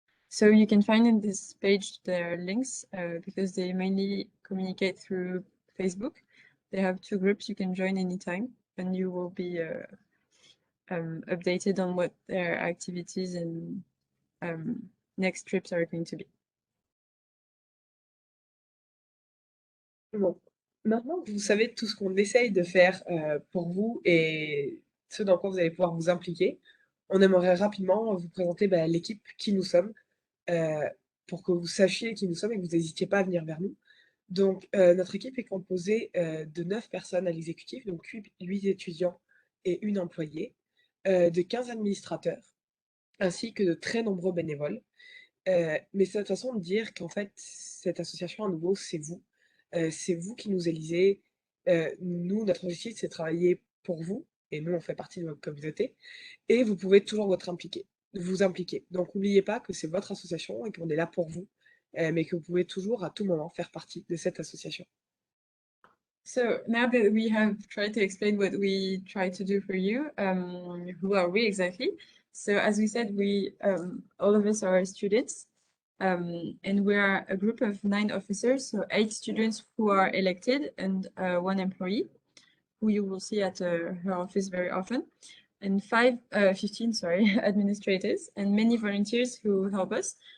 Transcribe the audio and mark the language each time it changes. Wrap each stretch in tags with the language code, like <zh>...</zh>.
<en>So you can find in this page their links because they mainly communicate through Facebook. They have 2 groups you can join anytime, and you will be updated on what their activities and next trips are going to be.</en> <fr>Bon, maintenant que vous savez tout ce qu'on essaye de faire pour vous et ce dans quoi vous allez pouvoir vous impliquer, on aimerait rapidement vous présenter l'équipe qui nous sommes, pour que vous sachiez qui nous sommes et que vous n'hésitiez pas à venir vers nous. Donc, notre équipe est composée de 9 personnes à l'exécutif, donc 8 étudiants et une employée, de 15 administrateurs, ainsi que de très nombreux bénévoles. Mais c'est notre façon de dire qu'en fait, cette association, à nouveau, c'est vous. C'est vous qui nous élisez. Nous, notre objectif, c'est de travailler pour vous, et nous, on fait partie de votre communauté, et vous pouvez toujours vous impliquer. Donc, n'oubliez pas que c'est votre association et qu'on est là pour vous, mais que vous pouvez toujours, à tout moment, faire partie de cette association.</fr> <en>So now that we have tried to explain what we try to do for you, who are we exactly? So as we said, we all of us are students, and we are a group of 9 officers, so 8 students who are elected and 1 employee, who you will see at her office very often, and 15 administrators, and many volunteers who help us.</en>